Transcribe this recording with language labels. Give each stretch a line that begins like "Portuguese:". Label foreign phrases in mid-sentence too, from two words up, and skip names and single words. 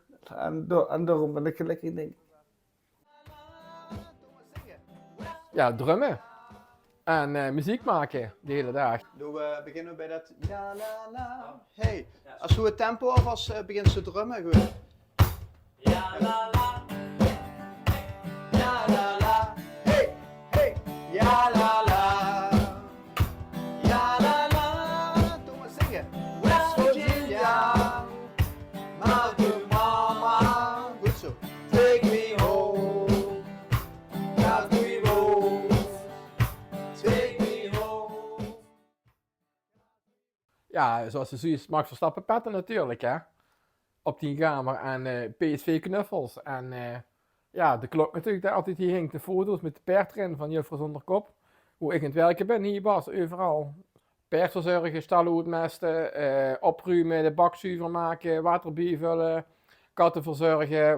Dutch: En daarom ben ik gelukkig, denk ik. Ja, drummen. En muziek maken de hele dag. Beginnen we bij dat la la la. Hey, als we het tempo alvast begint te drummen, goed. Ja la la. Ja la la. Hey, hey. Ja la la. Ja la la. Doe maar zingen.
English: West Virginia. Mountain Mama.
Dutch: Goed zo.
English: Take me home. Got me home. Take me home.
Dutch: Ja, zoals je ziet, Max Verstappen petten natuurlijk, hè. Op die kamer en PSV knuffels. En ja, de klok natuurlijk, daar altijd hier hing de foto's met de paard erin van Juffrouw Zonder Kop. Hoe ik in het werken ben, hier Bas, overal. Paard verzorgen, stallen uitmesten, opruimen, de bak zuiver maken, water bijvullen, katten verzorgen.